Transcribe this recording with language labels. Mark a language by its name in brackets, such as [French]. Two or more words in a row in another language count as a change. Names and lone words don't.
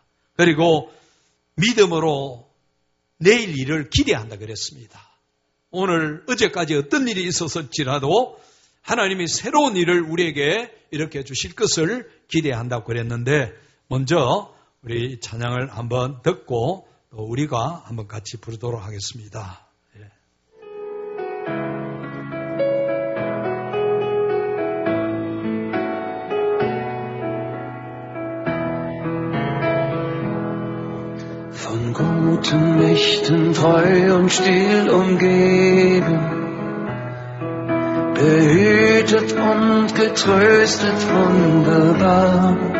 [Korean] 그리고 믿음으로 내일 일을 기대한다 그랬습니다. 오늘 어제까지 어떤 일이 있었을지라도 하나님이 새로운 일을 우리에게 이렇게 주실 것을 기대한다고 그랬는데 먼저 우리 찬양을 한번 듣고 또 우리가 한번 같이 부르도록 하겠습니다. [German] Von guten Mächten treu und still umgeben, behütet und getröstet wunderbar.